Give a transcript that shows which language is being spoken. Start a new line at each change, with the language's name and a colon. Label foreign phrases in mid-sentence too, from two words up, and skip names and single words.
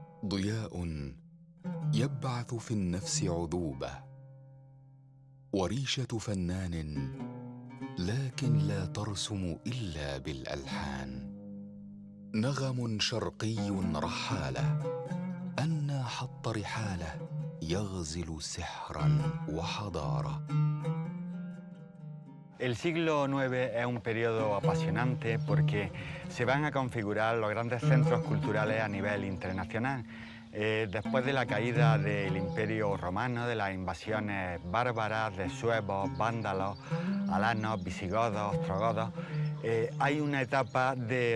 Arabic: ضياء يبعث في النفس عذوبة، وريشة فنان لكن لا ترسم إلا بالألحان، نغم شرقي رحالة أنى حط رحاله يغزل سحرا وحضارة.
Spanish: El siglo IX es un periodo apasionante porque se van a configurar los grandes centros culturales a nivel internacional. Después de la caída del Imperio Romano, de las invasiones bárbaras de suevos, vándalos, alanos, visigodos, ostrogodos, hay una etapa de